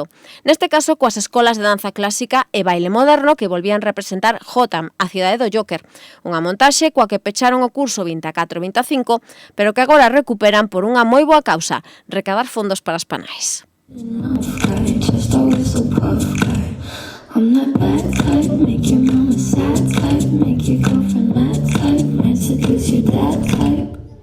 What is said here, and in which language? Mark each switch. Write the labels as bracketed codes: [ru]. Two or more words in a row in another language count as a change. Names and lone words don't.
[gl] Neste caso, coas escolas de danza clásica e baile moderno que volvían representar Jotam, a cidade do Joker, unha montaxe coa que pecharon o curso 24-25, pero que agora recuperan por unha moi boa causa, recadar fondos para as Panaes. [en] I'm that bad type, make your mama sad type, make your girlfriend mad type, might seduce your dad type.